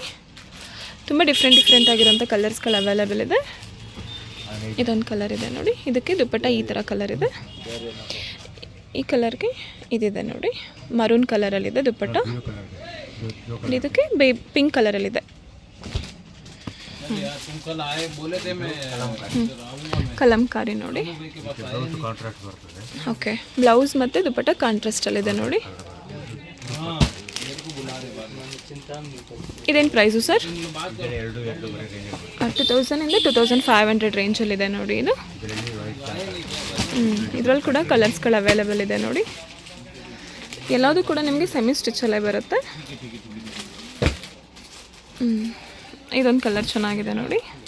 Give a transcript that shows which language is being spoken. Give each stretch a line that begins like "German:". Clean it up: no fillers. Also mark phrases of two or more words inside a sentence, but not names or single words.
Kannada: ತುಂಬ ಡಿಫ್ರೆಂಟ್ ಆಗಿರೋಂಥ ಕಲರ್ಸ್ಗಳು ಅವೈಲೇಬಲ್ ಇದೆ. ಇದೊಂದು ಕಲರ್ ಇದೆ ನೋಡಿ. ಇದಕ್ಕೆ ದುಪ್ಪಟ್ಟ ಈ ಥರ ಕಲರ್ ಇದೆ. ಈ ಕಲರ್ಗೆ ಇದಿದೆ ನೋಡಿ, ಮರೂನ್ ಕಲರಲ್ಲಿದೆ ದುಪ್ಪಟ್ಟ. ಇದಕ್ಕೆ ಪಿಂಕ್ ಕಲರಲ್ಲಿದೆ.
Hindi: तुम कल आए बोले थे मैं आऊंगा मैं
Kannada: ಕಲಂಕಾರಿ ನೋಡಿ. ಕಾಂಟ್ರಾಕ್ಟ್ ಬರ್ತದೆ. ಓಕೆ, ಬ್ಲೌಸ್ ಮತ್ತು ದುಪ್ಪಟ್ಟ ಕಾಂಟ್ರಾಸ್ಟಲ್ಲಿದೆ ನೋಡಿ.
Hindi: हाँ मेरे को बुला रहे बाद में चिंता नहीं करो
Kannada: ಇದೇನು ಪ್ರೈಸು ಸರ್? ಇದರಲ್ಲಿ ಎರಡೂವರೆ ರೇಂಜ್ 2000ಇಂದ 2500 ರೇಂಜಲ್ಲಿದೆ ನೋಡಿ ಇದು. ಇದರಲ್ಲಿ ವೈಟ್ ಇದರಲ್ಲಿ ಕೂಡ ಕಲರ್ಸ್ಗಳು ಅವೈಲೇಬಲ್ ಇದೆ ನೋಡಿ. ಎಲ್ಲದೂ ಕೂಡ ನಿಮಗೆ ಸೆಮಿ ಸ್ಟಿಚಲ್ಲೇ ಬರುತ್ತೆ. ಇದೊಂದು ಕಲರ್ ಚೆನ್ನಾಗಿದೆ ನೋಡಿ.